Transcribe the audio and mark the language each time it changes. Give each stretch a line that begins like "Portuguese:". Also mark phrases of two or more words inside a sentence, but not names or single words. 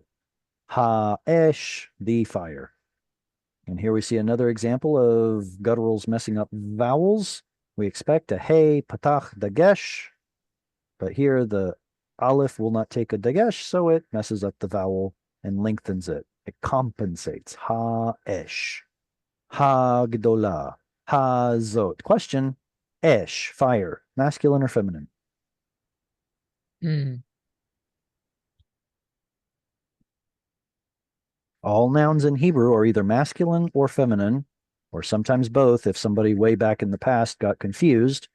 Hebrew: האש,
English: the fire. And here we see another example of gutturals messing up vowels. We expect a hey, patach, dagesh, but here the aleph will not take a dagesh, so it messes up the vowel and lengthens it. It compensates.
Hebrew: האש הגדולה, הזאת.
English: Question, esh, fire, masculine or feminine? Mm. All nouns in Hebrew are either masculine or feminine, or sometimes both. If somebody way back in the past got confused,